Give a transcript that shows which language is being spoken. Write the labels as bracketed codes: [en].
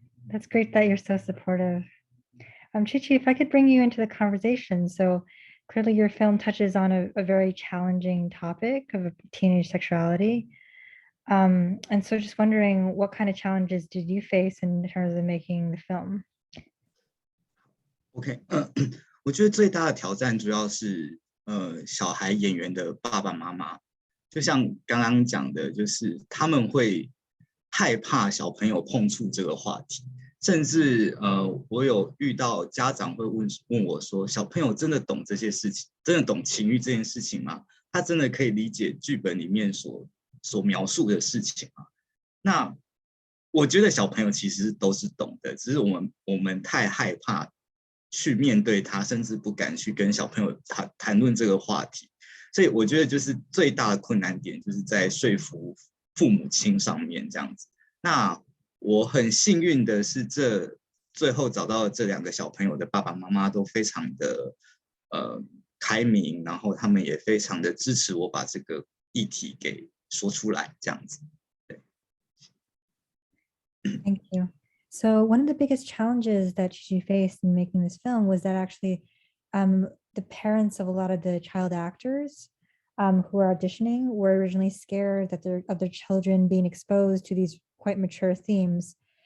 [en] That's great that you're so supportive. Chi-Chi, if I could bring you into the conversation. So clearly your film touches on a very challenging topic of teenage sexuality. And so just wondering, what kind of challenges did you face in terms of making the film? [zh] OK，我觉得最大的挑战主要是小孩演员的爸爸妈妈，就像刚刚讲的，就是他们会害怕小朋友碰触这个话题，甚至我有遇到家长会问我说，小朋友真的懂这些事情，真的懂情欲这件事情吗？他真的可以理解剧本里面所描述的事情吗？那我觉得小朋友其实都是懂的，只是我们太害怕去面对他，甚至不敢去跟小朋友谈论这个话题，所以我觉得就是最大的困难点就是在说服父母亲上面这样子。那我很幸运的是，最后找到这2个小朋友的爸爸妈妈都非常的开明，然后他们也非常的支持我把这个议题给说出来，这样子。 [en] Thank you. So one of the biggest challenges that she faced in making this film was that actually the parents of a lot of the child actors who were auditioning were originally scared that of their children being exposed to these quite mature themes.